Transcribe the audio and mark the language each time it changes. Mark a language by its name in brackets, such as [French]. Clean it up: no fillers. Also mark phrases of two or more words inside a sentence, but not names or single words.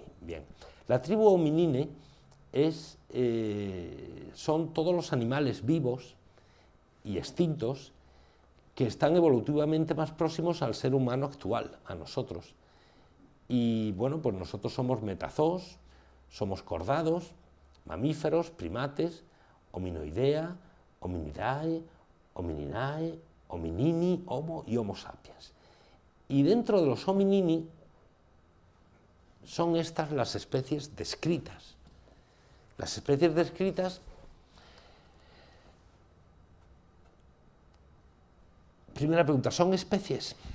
[Spanish] Bien, la tribu Hominini son todos los animales vivos y extintos que están evolutivamente más próximos al ser humano actual, a nosotros. Y bueno, pues nosotros somos metazoos, somos cordados, mamíferos, primates, hominoidea, hominidae, homininae, hominini, homo y homo sapiens. Y dentro de los hominini son estas las especies descritas. Las especies descritas, primera pregunta, ¿son especies?